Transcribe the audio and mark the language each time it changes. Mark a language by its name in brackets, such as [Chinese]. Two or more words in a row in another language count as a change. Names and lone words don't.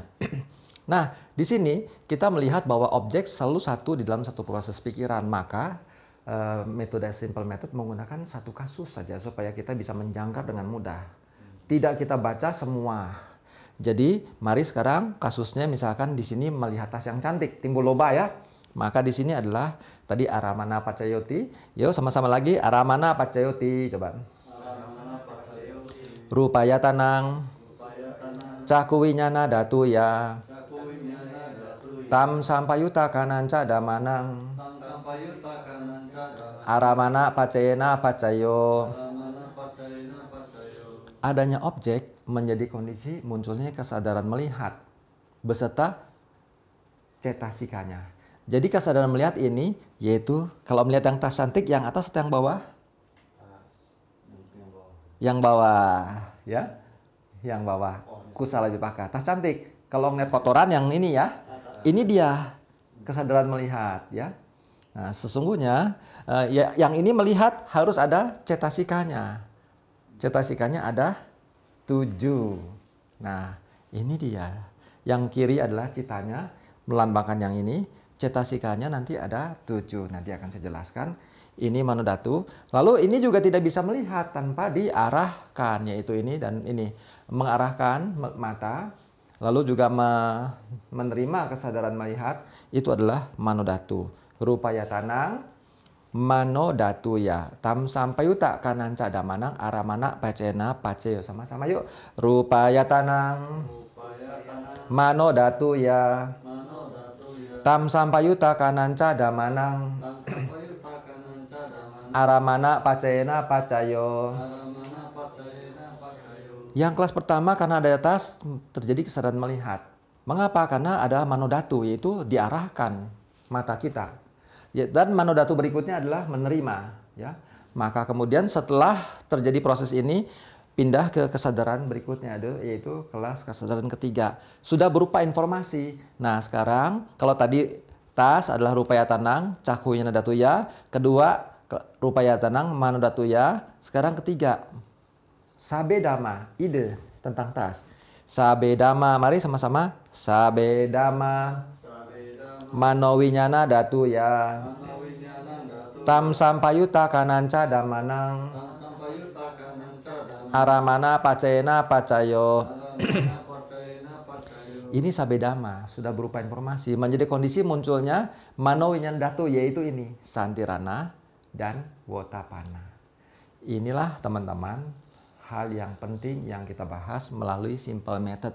[Indonesian] Nah, di sini kita melihat bahwa objek selalu satu di dalam satu proses pikiran, maka metode [English] simple method [Indonesian] menggunakan satu kasus saja supaya kita bisa menjangkar dengan mudah. Tidak kita baca semua. Jadi, mari sekarang kasusnya misalkan di sini melihat tas yang cantik, timbul loba ya. Maka di sini adalah tadi [Pali] aramana pacayoti. [Indonesian] Yuk sama-sama lagi [Pali] aramana pacayoti, [Indonesian] coba. [Pali] Aramana pacayoti. Rupaya tanang. Rupaya tanang. Caku winyana datuya. Caku winyana datuya. Tam sampayuta kananca damanang. Tam sampayuta kananca damanang. Aramana pacayena pacayo. Aramana pacayena pacayo. [Indonesian] Adanya objek menjadi kondisi munculnya kesadaran melihat beserta cetasikanya. Jadi kesadaran melihat ini yaitu kalau melihat yang tas cantik, yang atas atau yang bawah? Yang bawah, ya. Yang bawah. [Pali] Kusala vipaka. [Indonesian] Tas cantik. Kalau ngeliat kotoran yang ini ya, ini dia kesadaran melihat, ya. Nah, sesungguhnya yang ini melihat harus ada cetasikanya. Cetasikanya ada 7. Nah, ini dia. Yang kiri adalah citanya melambangkan yang ini. Cetasikanya nanti ada 7. Nanti akan saya jelaskan. Ini manodatu. Lalu ini juga tidak bisa melihat tanpa diarahkan, yaitu ini dan ini. Mengarahkan mata, lalu juga menerima kesadaran melihat, itu adalah manodatu. [Pali] Rupaya tanang, manodatu ya. Tam sampayuta kananca damanang aramana pacena paceyo. [Indonesian] Sama-sama yuk. [Pali] Rupaya tanang, manodatu ya. Tam sampayuta kananca damanang aramana pacayena pacayo. [Indonesian] Yang kelas pertama karena ada atas terjadi kesadaran melihat. Mengapa? Karena ada manodatu, yaitu diarahkan mata kita. Dan manodatu berikutnya adalah menerima. Ya. Maka kemudian setelah terjadi proses ini, pindah ke kesadaran berikutnya, yaitu kelas kesadaran ketiga. Sudah berupa informasi. Nah sekarang kalau tadi tas adalah [Pali] rupaya tanang, caku winyana datuya. Kedua rupaya tanang, mano datuya. [Indonesian] Sekarang ketiga, sabedama, ide tentang tas. Sabedama, mari sama-sama. [Pali] Sabedama, mano winyana datuya. Tam sampayuta kananca damanang. Aramana pacayena pacayo. [Indonesian] Ini sabedama, sudah berupa informasi. Menjadi kondisi munculnya [Pali] mano winyana datu, [Indonesian] yaitu ini santirana dan wotapana. Inilah teman-teman hal yang penting yang kita bahas melalui [English] simple method.